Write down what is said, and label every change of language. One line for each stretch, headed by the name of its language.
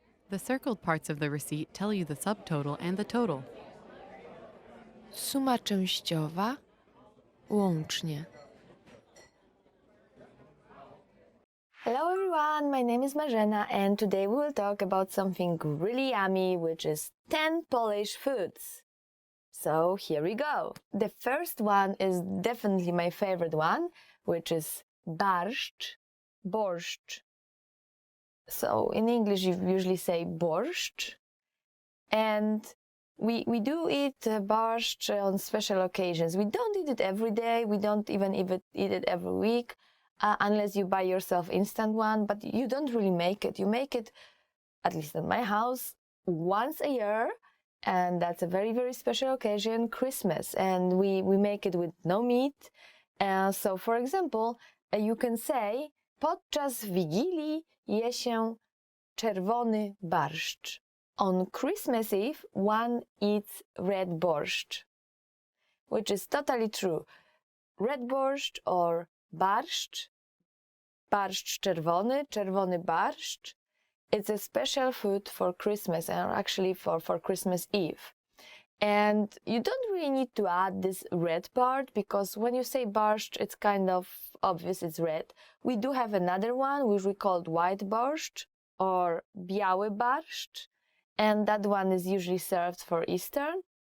English: The circled parts of the receipt tell you the subtotal and the total.
Polish: Suma częściowa, łącznie.
English: Hello everyone, my name is Marzena and today we will talk about something really yummy, which is 10 Polish foods. So here we go. The first one is definitely my favorite one, which is borscht. So in English you usually say borscht. And we do eat borscht on special occasions. We don't eat it every day. We don't even eat it every week. Unless you buy yourself instant one, but you don't really make it. You make it, at least at my house, once a year, and that's a very, very special occasion, Christmas, and we make it with no meat. So, for example, you can say,
Polish: podczas Wigilii je się czerwony barszcz.
English: On Christmas Eve, one eats red borscht, which is totally true. Red borscht or barszcz, barszcz czerwony, czerwony barszcz. It's a special food for Christmas and actually for Christmas Eve. And you don't really need to add this red part because when you say barszcz, it's kind of obvious it's red. We do have another one which we call white borscht or biały barszcz, and that one is usually served for Easter.